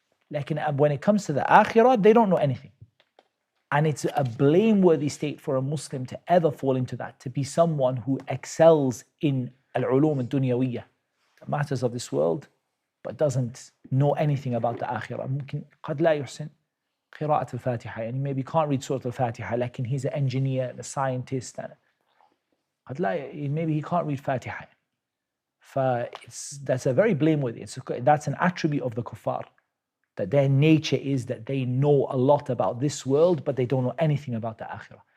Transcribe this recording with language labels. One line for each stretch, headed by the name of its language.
English: Like when it comes to the akhirah, they don't know anything. And it's a blameworthy state for a Muslim to ever fall into that, to be someone who excels in al-ulum al-dunyawiyya, the matters of this world, but doesn't know anything about the akhirah.
Arabic: ممكن قد لا يحسن قراءة الفاتحة.
English: Maybe can't read Surah Al-Fatiha, like he's an engineer and a scientist. And maybe he can't read Fatiha. That's a very blameworthy. That's an attribute of the kuffar, that their nature is that they know a lot about this world, but they don't know anything about the akhirah.